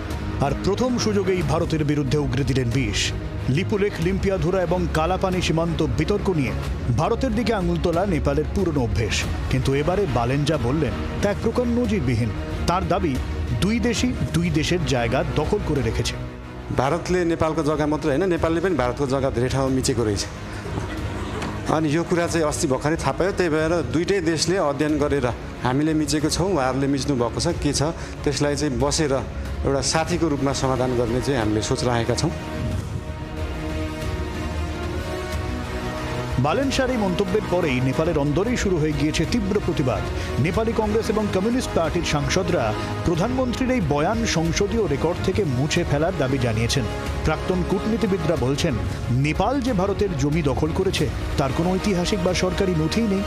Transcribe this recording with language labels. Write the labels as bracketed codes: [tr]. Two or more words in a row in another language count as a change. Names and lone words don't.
[bn] আর প্রথম সুযোগেই ভারতের বিরুদ্ধে উগরে দিলেন বিষ। লিপুলেখ, লিম্পিয়াধুরা এবং কালাপানি সীমান্ত বিতর্ক নিয়ে ভারতের দিকে আঙুল তোলা নেপালের পুরনো অভ্যেস। কিন্তু এবারে বালেন যা বললেন তা এক প্রকার নজিরবিহীন। তার দাবি, দুই দেশই দুই দেশের জায়গা দখল করে রেখেছে। [ne] भारतले नेपालको जग्गा मात्र होइन, नेपालले पनि भारतको जग्गा धेरै ठाउँमा मिचेको रहेछ। अनि यो कुरा चाहिँ अस्ति भर्खरै थाहा पायो। त्यही भएर दुईटै देशले अध्ययन गरेर हामीले मिचेको छौँ, उहाँहरूले मिच्नु भएको छ, के छ त्यसलाई चाहिँ बसेर एउटा साथीको रूपमा समाधान गर्ने चाहिँ हामीले सोच राखेका छौँ। [bn] বালেন শাহর এই মন্তব্যের পরেই নেপালের অন্দরেই শুরু হয়ে গিয়েছে তীব্র প্রতিবাদ। নেপালি কংগ্রেস এবং কমিউনিস্ট পার্টির সাংসদরা প্রধানমন্ত্রীর এই বয়ান সংসদীয় রেকর্ড থেকে মুছে ফেলার দাবি জানিয়েছেন। প্রাক্তন কূটনীতিবিদরা বলছেন, নেপাল যে ভারতের জমি দখল করেছে তার কোনো ঐতিহাসিক বা সরকারি নথিই নেই।